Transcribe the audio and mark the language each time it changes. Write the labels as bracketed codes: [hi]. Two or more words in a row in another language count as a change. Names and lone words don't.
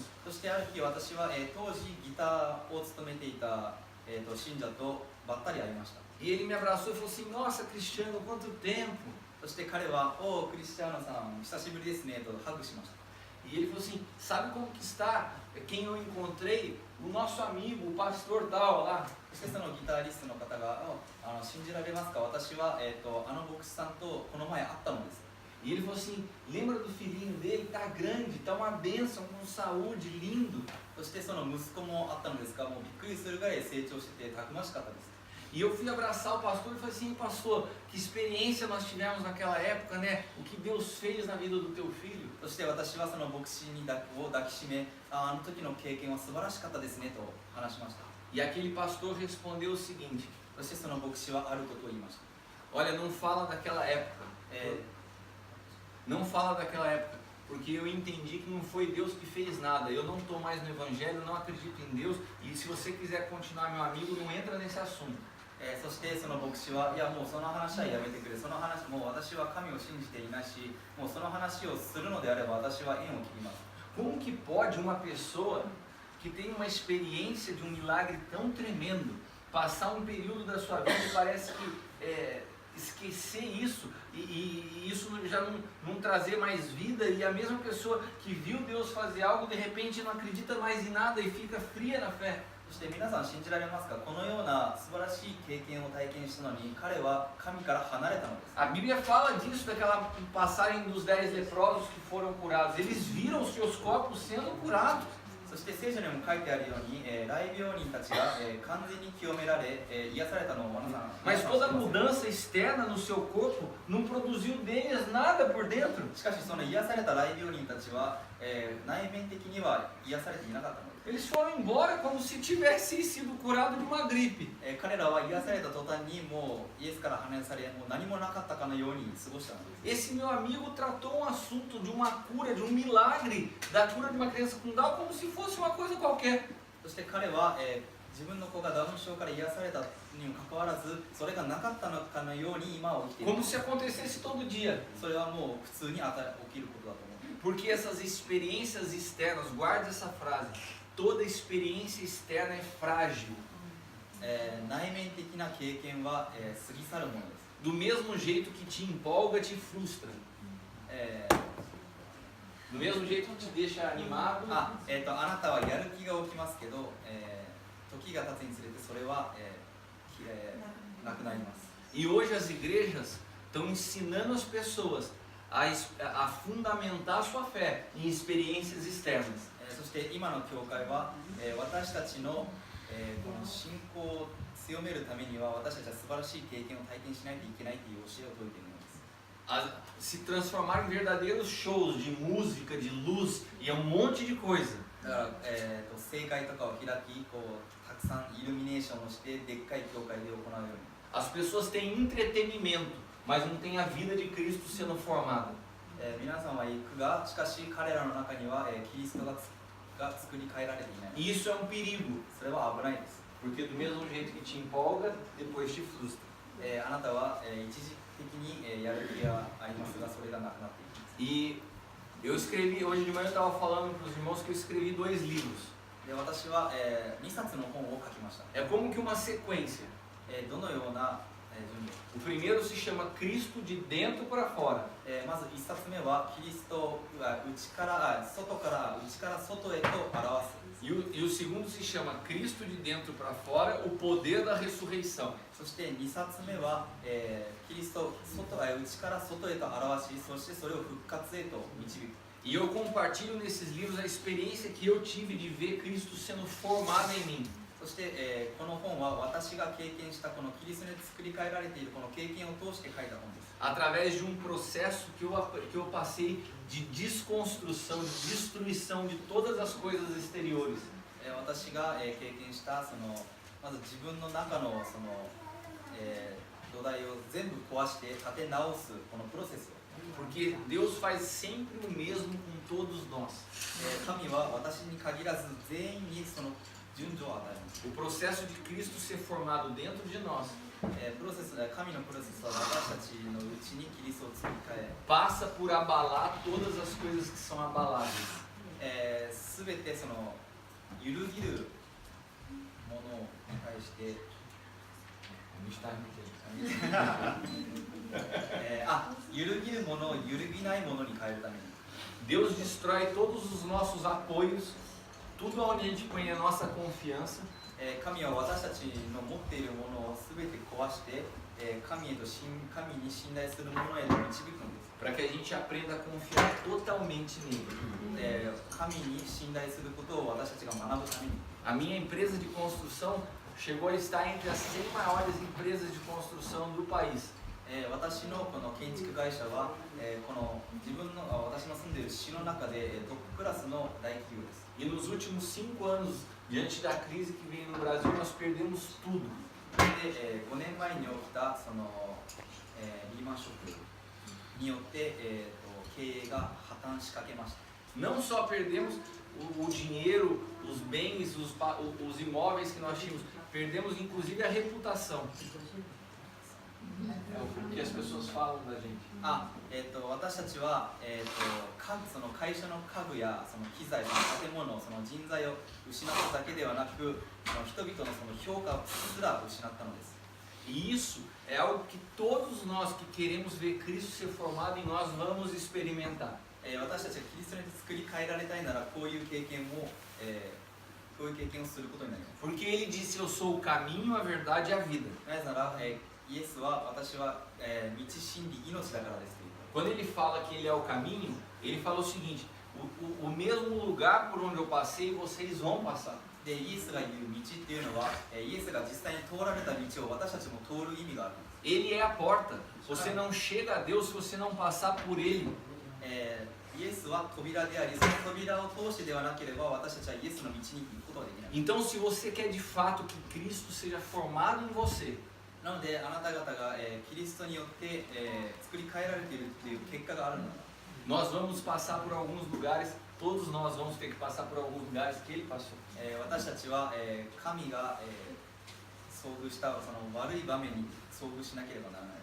[ja] そしてある日私は、当時ギターを務めていた、信者とばったり会いました。 [pt] E ele me abraçou e falou assim: Nossa, Cristiano, quanto tempo! [ja] そして彼は「おおクリスチャーノさん久しぶりですね」とハグしました。 [pt] E ele falou assim: Sabe como que está quem eu encontrei? O nosso amigo, o pastor tal lá. [ja] そしてそのギタリストの方が「信じられますか私は、あの牧師さんとこの前会ったのです」 [pt] E ele falou assim: Lembra do filhinho dele? Tá grande, tá uma bênção, com saúde, lindo. [ja] そしてその息子も会ったのですがもうびっくりするぐらい成長しててたくましかったです。 [pt] E eu fui abraçar o pastor e falei assim: Pastor, que experiência nós tivemos naquela época, né? O que Deus fez na vida do teu filho. [ja] そして私はその牧師を抱きしめあの時の経験は素晴らしかったですねと話しました。 [pt] E aquele pastor respondeu o seguinte: [ja] そしてその牧師はあることを言いました。 [pt] Olha, não fala daquela época. Não fala daquela época, porque eu entendi que não foi Deus que fez nada. Eu não estou mais no Evangelho, não acredito em Deus. E se você quiser continuar meu amigo, não entra nesse assunto. [ja] そしてその牧師はいやもうその話はやめてくれ、その話もう私は神を信じていないしもうその話をするのであれば私は縁を切ります。 [pt] Como que pode uma pessoa que tem uma experiência de um milagre tão tremendo passar um período da sua vida e parece que esquecer isso e isso já não trazer mais vida, e a mesma pessoa que viu Deus fazer algo de repente não acredita mais em nada e fica fria na fé? [ja] そして皆さん信じられますか、このような素晴らしい経験を体験したのに彼は神から離れたのです。 [pt] A Bíblia fala disso, daquela passagem dos 10 leprosos que foram curados. Eles viram os seus corpos sendo curados. [ja] そして聖書にも書いてあるように、癩病人たちが、完全に清められ、癒されたのを皆さん [pt] Mas toda mudança externa no seu corpo não produziu deles nada por dentro. [ja] しかしその癒された癩病人たちは、内面的には癒されていなかったのです。 [pt] Eles foram embora como se tivessem sido curados de uma gripe. [ja] 彼らは癒された途端にもうイエスから離され、もう何もなかったかのように過ごしたのです。 [pt] Esse meu amigo tratou um assunto de uma cura, de um milagre da cura de uma criança com Down como se fosse uma coisa qualquer. [ja] そして彼は、自分の子がダウン症から癒されたにもかかわらず、それがなかったのかのように今は起きている。 [pt] Como se acontecesse todo dia. [ja] それはもう普通に起きることだと思う。 [pt] Porque essas experiências externas, guarde essa frase, toda experiência externa é frágil. [ja] 内面的な経験は、過ぎ去るものです。 [pt] Do mesmo jeito que te empolga, te frustra. Do mesmo jeito que te deixa animado. [ja] あなたはやる気が起きますけど、時が経つにつれてそれは、なくなります。 [pt] E hoje as igrejas estão ensinando as pessoas a fundamentar sua fé em experiências externas. [ja] そして今の教会は、私たちの、この信仰を強めるためには私たちは素晴らしい経験を体験しないといけないという教えを説いているのです。 [pt] Se transformar em verdadeiros shows de música, de luz e um monte de coisa. [ja] だから、正会とかを開き、こうたくさんイルミネーションをしてでっかい教会で行うように。 [pt] As pessoas têm entretenimento, mas não têm a vida de Cristo sendo formada. [ja] 皆さんは行くが、しかし彼らの中には、キリストが作り変えられていない。 [pt] E isso é um perigo, [ja] それは危ないです。 [pt] porque do mesmo jeito que te empolga, depois te frustra. [ja] あなたは、一時的に、やる気がありますが、それがなくなっていきます。 [pt] E eu escrevi, hoje de manhã eu estava falando para os irmãos que eu escrevi 2 livros. [ja] で私は、2冊の本を書きました。 [pt] É como que uma sequência. [ja] どのような、順序。 [pt] O primeiro se chama Cristo de dentro para fora. [ja] まず1冊目はキリストが外から外へと表す。 [pt] E o segundo se chama Cristo de dentro para fora, o poder da ressurreição. [ja] そして2冊目は、キリスト内から外へと表し、そしてそれを復活へと導く。 [pt] E eu compartilho nesses livros a experiência que eu tive de ver Cristo sendo formado em mim. [ja] そして、この本は私が経験したこのキリストに作り変えられているこの経験を通して書いた本です。 [pt] Através de um processo que eu passei de desconstrução, de destruição de todas as coisas exteriores. [ja] 私が、経験したそのまず自分の中のその、土台を全部壊して立て直すこのプロセスを。 [pt] Porque Deus faz sempre o mesmo com todos nós. [ja] 神は私に限らず全員にその順序を与えます。 [pt] O processo de Cristo ser formado dentro de nós [ja] 神のプロセスは私たちのうちにキリストを作り変え、 [pt] passa por abalar todas as coisas que são abaláveis. [ja] すべてその揺るぎるものに対して、揺るぎるものを揺るぎないものに変えるために。 [pt] Deus destrói todos os nossos apoios, tudo onde a gente põe a nossa confiança. [ja] 神は私たちの持っているものをすべて壊して、神に信頼するものへと導くんです。 [pt] Para que a gente aprenda a confiar totalmente nele. [ja] 神に信頼することを私たちが学ぶために。 [pt] A minha empresa de construção chegou a estar entre as 100 maiores empresas de construção do país. [ja] 私のこの建築会社は、この私の住んでいる市の中でトップクラスの大企業です。 [pt] E nos últimos 5 anos, diante da crise que veio no Brasil, nós perdemos tudo. [ja] で、5年前に起きたその、リーマンショックによって、経営が破綻しかけました。 [pt] Não só perdemos o dinheiro, os bens, os imóveis que nós tínhamos, perdemos inclusive a reputação. É o que as pessoas falam da gente. [ja] 私たちは、その会社の家具やその機材、その建物、その人材を失っただけではなく、人々のその評価すら失ったのです。 [pt] E isso é algo que todos nós que queremos ver Cristo ser formado em nós vamos experimentar. [ja] 私たちがキリストに作り変えられたいならこういう経験をすることになります。 [pt] Porque ele disse: Eu sou o caminho, a verdade e a vida. [ja] なぜなら、イエスは私は、道真理命だからですという。 [pt] Quando ele fala que ele é o caminho, ele fala o seguinte: o mesmo lugar por onde eu passei, vocês vão passar. [ja] でイエスが言う道っていうのは、イエスが実際に通られた道を私たちも通る意味があるんです。 [pt] Ele é a porta. Você não chega a Deus se você não passar por Ele. [ja] イエスは扉であり、その扉を通してではなければ私たちはイエスの道に行くことができない。 [pt] Então, se você quer de fato que Cristo seja formado em você, [ja] なのであなた方が、キリストによって、作り変えられているという結果があるのだ。 [pt] nós vamos passar por alguns lugares, todos nós vamos ter que passar por alguns lugares que Ele passou. [ja] 私たちは、神が、遭遇したその悪い場面に遭遇しなければならない。